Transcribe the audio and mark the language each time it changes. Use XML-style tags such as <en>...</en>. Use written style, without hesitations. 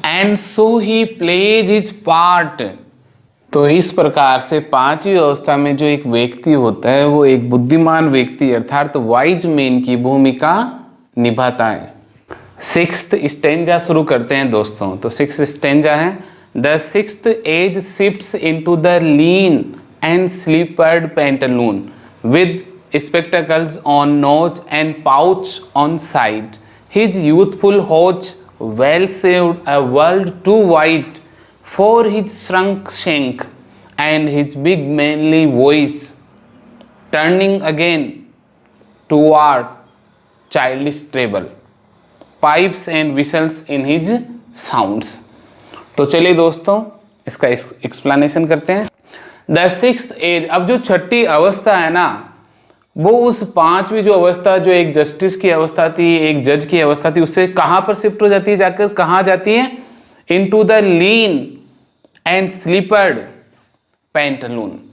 <en>And so he pledge his part.</en> <hi>तो इस प्रकार से 5वीं अवस्था में जो एक व्यक्ति होता है वो एक बुद्धिमान व्यक्ति अर्थात वाइज मैन की भूमिका निभाता है। 6th स्टेंजा शुरू करते हैं दोस्तों। तो 6th स्टेंजा है,</hi> <en>The 6th age shifts into the lean and slippered pantaloon with spectacles on nose and pouch on side. His youthful hose well shaved, a world too wide for his shrunk shank, and his big manly voice turning again toward childish treble, pipes and whistles in his sounds.</en> <hi>तो चलिए दोस्तों इसका explanation करते हैं।</hi> <en>the 6th age,</en> <hi>अब जो 6ठी अवस्था है ना वो उस 5वीं जो अवस्था, जो एक जस्टिस की अवस्था थी, एक जज की अवस्था थी, उससे कहां पर शिफ्ट हो जाती है, जाकर कहां जाती है,</hi> <en>Into the lean and slippered pantaloon.</en>